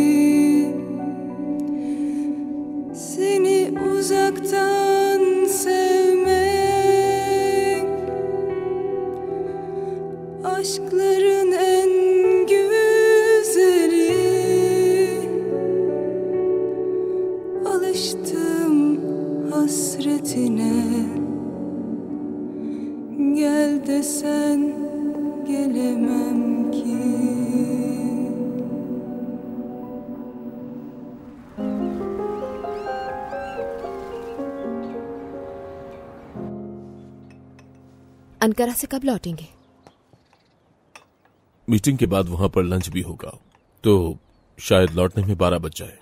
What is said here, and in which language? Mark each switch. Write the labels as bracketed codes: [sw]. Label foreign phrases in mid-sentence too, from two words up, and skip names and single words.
[tr] Seni uzaktan sevmek aşkların en güzeli. Alıştım hasretine, gel desen gelemem ki. [hi] अनकरा से कब लौटेंगे? मीटिंग के बाद वहां पर लंच भी होगा, तो शायद लौटने में 12 बज जाए।